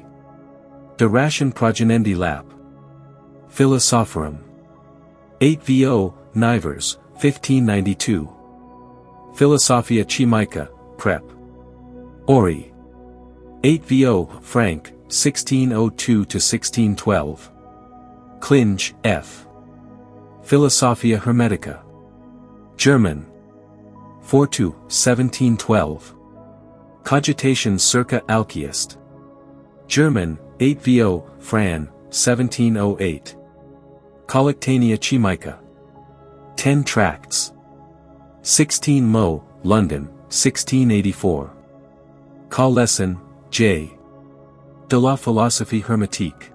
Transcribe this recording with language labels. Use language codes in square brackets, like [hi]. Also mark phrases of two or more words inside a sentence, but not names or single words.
[la] De Ration Progenendi Lap. Philosophorum. 8 vo, Nivers, 1592. Philosophia Chimica, Prep. Ori. 8 vo, Frank, 1602–1612. Klinge, F. Philosophia Hermetica. [en] German. 42, 1712. [la] Cogitations circa Alcheist. [en] German, 8 vo, Fran, 1708. [la] Collectanea Chimica. 10 tracts. 16 mo, London, 1684. Collesson, J. [fr] De la Philosophie Hermétique.